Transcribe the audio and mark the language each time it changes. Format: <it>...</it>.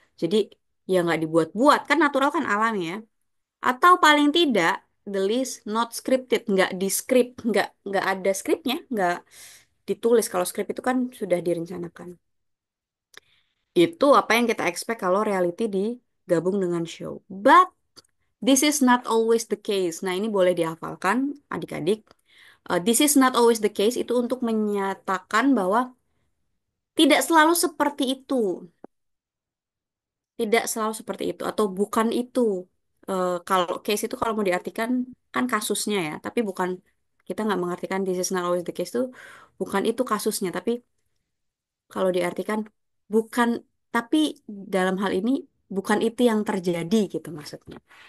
<id>Jadi ya nggak dibuat-buat, kan natural kan alami ya. Atau paling tidak,</id> <en>the least not scripted,</en> <id>nggak di script, nggak ada skripnya, nggak ditulis. Kalau skrip itu kan sudah direncanakan. Itu apa yang kita expect kalau reality digabung dengan show.</id> <en>But this is not always the case.</en> <id>Nah, ini boleh dihafalkan adik-adik.</id> <en>This is not always the case</en> <id>itu untuk menyatakan bahwa tidak selalu seperti itu. Tidak selalu seperti itu atau bukan itu. Kalau case itu kalau mau diartikan kan kasusnya ya, tapi bukan, kita nggak mengartikan</id> <en>this is not always the case</en> <id>itu bukan itu kasusnya, tapi kalau diartikan bukan, tapi dalam hal ini bukan itu yang terjadi gitu maksudnya.</id>